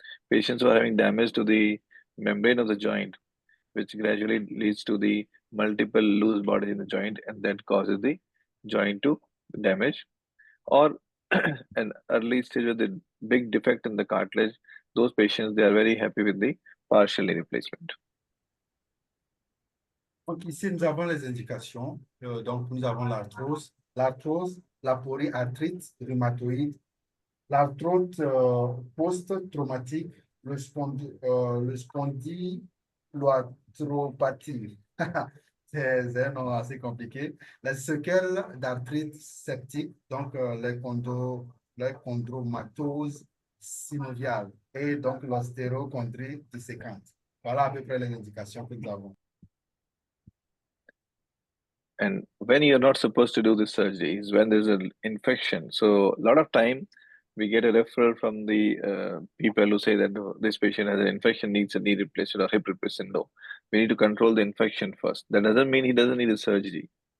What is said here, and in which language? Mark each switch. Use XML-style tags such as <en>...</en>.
<en>Patients who are having damage to the membrane of the joint, which gradually leads to the multiple loose bodies in the joint, and that causes the joint to damage. Or an early stage with the big defect in the cartilage, those patients they are very happy with the partial knee replacement.</en> <fr>Donc ici, nous avons les indications. Donc, nous avons l'arthrose, la polyarthrite rhumatoïde, l'arthrose post-traumatique, le spondyloarthropathie. C'est un nom assez compliqué. Les séquelles d'arthrite septique, donc les chondromatoses synoviales et donc l'ostéochondrie disséquente. Voilà à peu près les indications que nous avons.</fr> <en>And when you're not supposed to do this surgery is when there's an infection. So a lot of time we get a referral from the people who say that "Oh, this patient has an infection, needs a knee replacement or hip replacement." No, we need to control the infection first. That doesn't mean he doesn't need a surgery.</en>